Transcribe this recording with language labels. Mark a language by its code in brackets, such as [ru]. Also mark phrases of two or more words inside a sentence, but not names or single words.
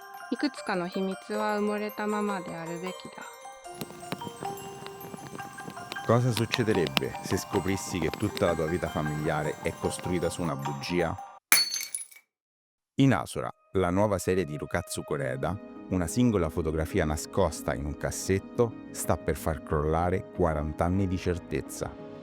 [ja] いくつかの秘密は埋もれたままであるべきだ。 [it] Cosa succederebbe se scoprissi che tutta la tua vita familiare è costruita su una bugia? In Asura, la nuova serie di Rukatsu Koreda, una singola fotografia nascosta in un cassetto sta per far crollare 40 anni di certezza.